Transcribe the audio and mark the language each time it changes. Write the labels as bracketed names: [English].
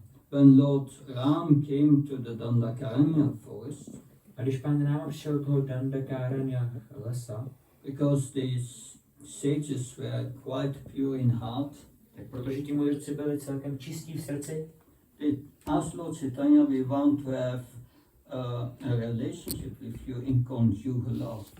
[English] When Lord Ram came to the Dandakaranya forest, [Czech] A když Pán Ráma přišel do toho Dandakaranya lesa, [English] because these sages were quite pure in heart, [Czech] tak protože ti mudrci byli celkem čistí v srdci, [English] they asked Lord Chaitanya, we want to have a relationship with you in conjugal love.